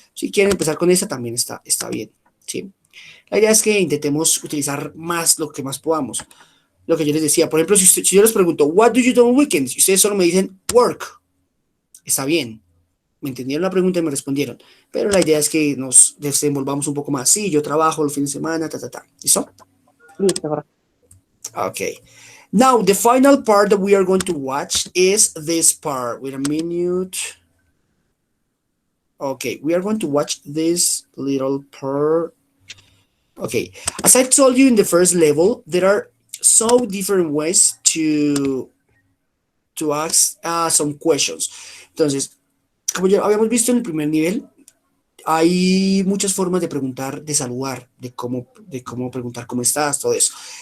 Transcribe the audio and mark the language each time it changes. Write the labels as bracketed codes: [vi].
[es] Si quieren empezar con esta, también está bien, ¿sí? La idea es que intentemos utilizar más lo que más podamos. Lo que yo les decía, por ejemplo, si yo les pregunto, [en] what do you do on weekends? [es] Y ustedes solo me dicen, work. Está bien. Me entendieron la pregunta y me respondieron. Pero la idea es que nos desenvolvamos un poco más. Sí, yo trabajo los fines de semana, ¿Listo? Listo. [en] Okay. Now, the final part that we are going to watch is this part. Wait a minute. Okay, we are going to watch this little part. Okay, as I told you in the first level, there are so different ways to ask some questions. [es] Entonces, como ya habíamos visto en el primer nivel, hay muchas formas de preguntar, de saludar, de cómo preguntar cómo estás, todo eso.